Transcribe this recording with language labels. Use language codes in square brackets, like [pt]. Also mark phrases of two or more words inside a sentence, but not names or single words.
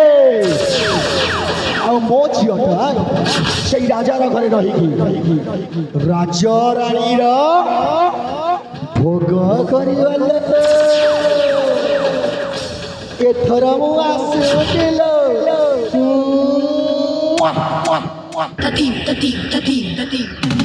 [or] ଆଉ ମୋ ଝିଅଟା ସେଇ ରାଜାର ଘରେ ରହିକି ରାଜରାଣୀର ଭୋଗ କରିଗଲେ ଏଥର ମୁଁ ଆସୁଥିଲ Ta-team, ta-team, ta-team, ta-team.